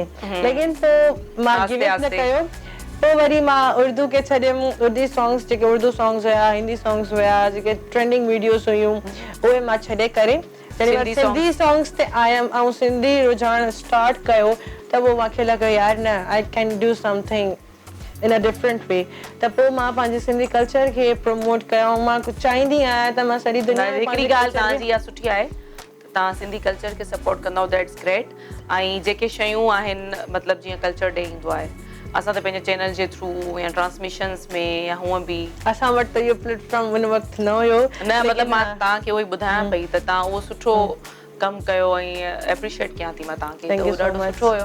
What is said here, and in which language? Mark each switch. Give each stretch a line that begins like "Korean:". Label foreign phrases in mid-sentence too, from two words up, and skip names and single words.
Sindhi: लेकिन पोइ मां
English: give up
Sindhi: न कयो, पोइ वरी मां उर्दू खे छॾियमि।
English: Urdu songs
Sindhi: जेके
English: Urdu songs
Sindhi: हुया,
English: Hindi songs
Sindhi: हुया, जेके
English: trending videos
Sindhi: हुयूं उहे मां छॾे करे जॾहिं
English: Sindhi songs
Sindhi: ते आयमि ऐं सिंधी रुझान स्टार्ट कयो त पोइ मूंखे लॻो यार न,
English: I can do something in a different way.
Sindhi: त पोइ मां पंहिंजे सिंधी कल्चर खे प्रमोट कयो। मां चाहींदी आहियां त मां सॼी दुनिया में हिकिड़ी ॻाल्हि तव्हांजी इहा सुठी आहे, तव्हां सिंधी कल्चर खे सपोर्ट कंदव,
English: that's great.
Sindhi: ऐं जेके शयूं आहिनि मतिलबु जीअं
English: culture day
Sindhi: ईंदो आहे, असां त पंहिंजे चैनल जे थ्रू या ट्रांसमिशन्स में या हूअं बि असां वटि त इहो प्लेटफॉर्म उन वक़्तु न हुयो। न मतिलबु मां तव्हांखे उहो ई ॿुधायां पई त तव्हां उहो सुठो कमु कयो ऐं एप्रिशिएट कयां थी मां तव्हांखे, त उहो ॾाढो सुठो हुयो।